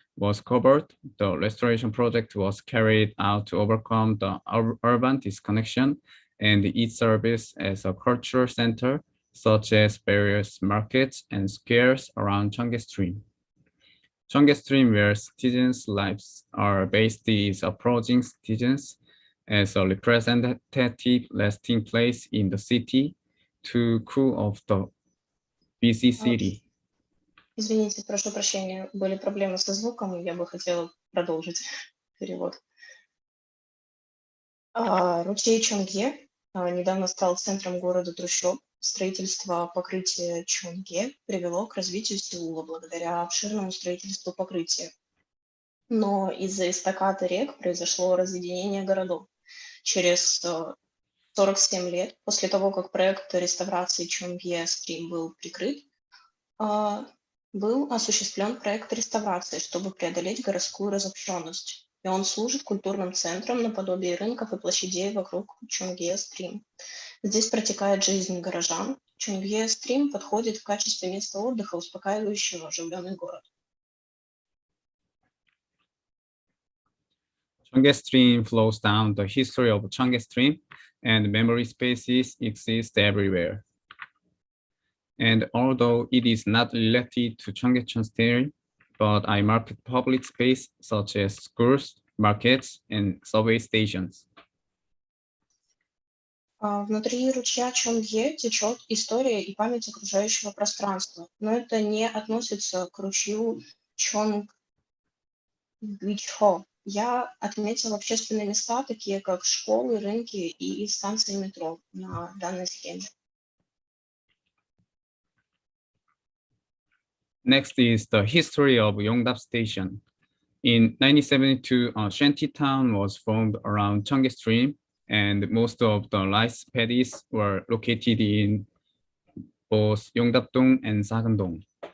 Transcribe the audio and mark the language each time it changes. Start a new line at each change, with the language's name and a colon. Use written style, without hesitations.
English: was covered, the restoration project was carried out to overcome the urban disconnection and its service as a cultural center, such as various markets and squares around Cheonggye Stream. Cheonggye Stream, where citizens' lives are based, is approaching citizens as a representative resting place in the city to cool off the busy city.
Russian: Извините, прошу прощения, были проблемы со звуком, и я бы хотела продолжить перевод. Ручей Чонгье недавно стал центром города трущоб. Строительство покрытия Чонгье привело к развитию Сеула благодаря обширному строительству покрытия. Но из-за эстакады рек произошло разъединение городов. Через 47 лет после того, как проект реставрации Чонгье Стрим был прикрыт, был осуществлен проект реставрации, чтобы преодолеть городскую разобщенность. И он служит культурным центром наподобие рынков и площадей вокруг Чонгье Стрим. Здесь протекает жизнь горожан. Чонгье Стрим подходит в качестве места отдыха, успокаивающего оживленный город.
English: Cheonggye Stream flows down. The history of Cheonggye Stream and memory spaces exist everywhere. And although it is not related to Cheonggye Stream, but I market public space such as schools, markets, and subway stations.
Russian: Внутри ручья Чонгье течет история и память окружающего пространства, но это не относится к ручью Чонгьичхо. Я отметила общественные места, такие как школы, рынки и станции метро на данной схеме.
English: Next is the history of Yongdap Station. In 1972, a shanty town was formed around Cheonggye Stream, and most of the rice paddies were located in both Yongdap-dong and Sagan-dong.